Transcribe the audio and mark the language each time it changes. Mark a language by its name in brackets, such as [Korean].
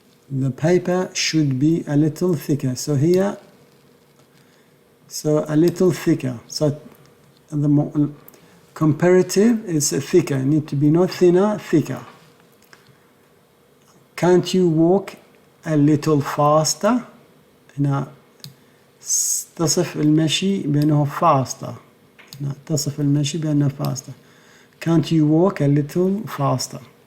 [English] The paper should be a little thicker. So here, so a little thicker. So the comparative is thicker. It need to be not thinner, thicker. Can't you walk a little faster? [Arabic] هنا تصف المشي بأنه faster. هنا تصف المشي بأنه faster. [English] Can't you walk a little faster?